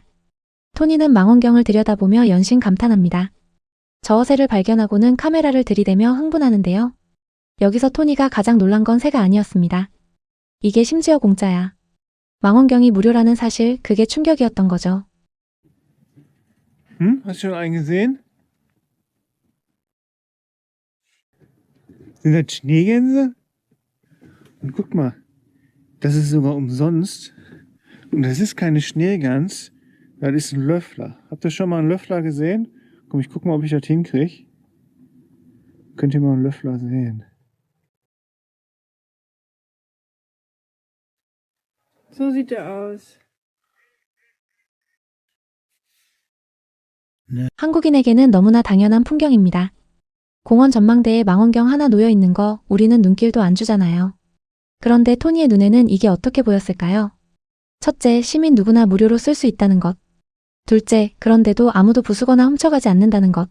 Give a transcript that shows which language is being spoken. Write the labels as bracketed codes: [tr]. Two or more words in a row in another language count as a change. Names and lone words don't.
[ko] 토니는 망원경을 들여다보며 연신 감탄합니다. 저 새를 발견하고는 카메라를 들이대며 흥분하는데요. 여기서 토니가 가장 놀란 건 새가 아니었습니다. 이게 심지어 공짜야. 망원경이 무료라는 사실, 그게 충격이었던 거죠. [de] Hast du schon einen gesehen? Sind das Schneegänse? Und guck mal, das ist sogar umsonst. Und das ist keine Schneegans, das ist ein Löffler. Habt ihr schon mal einen Löffler gesehen? Komm, ich guck mal, ob ich das hinkriege. Könnt ihr mal einen Löffler sehen? So sieht er aus. [ko] 한국인에게는 너무나 당연한 풍경입니다. 공원 전망대에 망원경 하나 놓여 있는 거 우리는 눈길도 안 주잖아요. 그런데 토니의 눈에는 이게 어떻게 보였을까요? 첫째, 시민 누구나 무료로 쓸 수 있다는 것. 둘째, 그런데도 아무도 부수거나 훔쳐가지 않는다는 것.